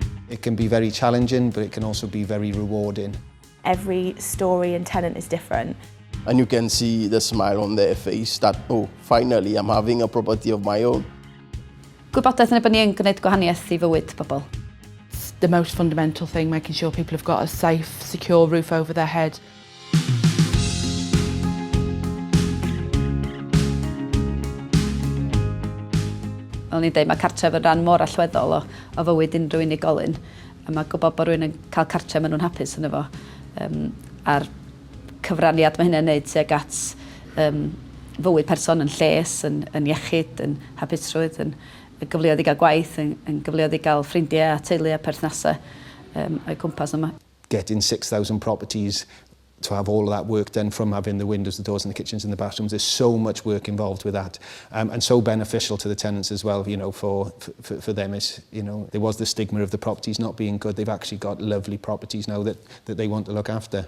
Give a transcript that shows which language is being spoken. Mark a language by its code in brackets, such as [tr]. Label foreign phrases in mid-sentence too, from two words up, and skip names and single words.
[en] It can be very challenging, but it can also be very rewarding. Every story and tenant is different. And you can see the smile on their face that, oh, finally I'm having a property of my own. [cy] Gwybodaeth yn bod ni yn gwneud gwahaniaeth I fywyd pobl. [en] It's the most fundamental thing, making sure people have got a safe, secure roof over their head. [cy] Fel ni'n dweud, mae cartref yn rhan mor allweddol o fywyd unrhyw unigolyn. A mae gwybod bod rhywun yn cael cartref maen nhw'n hapus yn efo. A'r cyfraniad mae hynny'n neud tuag at fywyd person yn lles, yn iechyd, yn hapusrwydd, yn gyfleoedd I gael gwaith, yn gyfleoedd I gael ffrindiau a teulu a perthnasau o'i cwmpas yma. [en] Getting 6,000 properties to have all of that work done, from having the windows, the doors and the kitchens and the bathrooms, there's so much work involved with that, and so beneficial to the tenants as well, you know, for them. Is, you know, there was the stigma of the properties not being good. They've actually got lovely properties now that they want to look after.